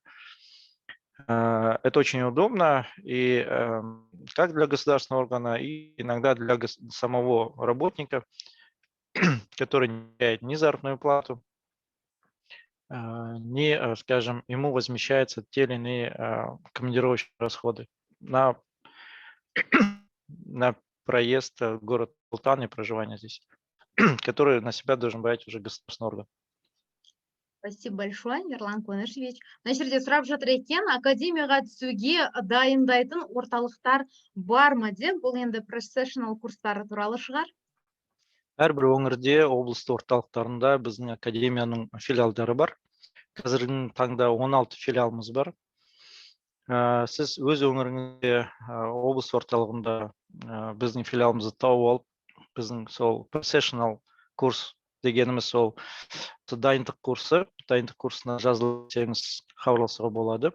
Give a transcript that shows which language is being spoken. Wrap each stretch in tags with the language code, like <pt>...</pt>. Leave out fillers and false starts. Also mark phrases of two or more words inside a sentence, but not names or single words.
<ru>Это очень удобно и как для государственного органа, и иногда для самого работника, который не получает ни заработную плату, ни, скажем, ему возмещаются те или иные командировочные расходы на проезд в город Султан и проживание здесь, который на себя должен брать уже государственный орган. Спасибо большое, Ерлан Куанышевич.</ru> <kk>Мына жерде сұрап жатыр екен, академияға түсуге дайындайтын орталықтар бар ма деп, бұл енді professional курстары туралы шығар. Әрбір өңірде, облыстық орталықтарында біздің академияның филиалдары бар. Қазіргі таңда 16 филиалымыз бар. Сіз өз өңіріңізде, облыс орталығында біздің филиалымызды тауып алып, біздің сол professional курс дегеніміз сол дайындық курсына жазылсаңыз хабарласуға болады.</kk>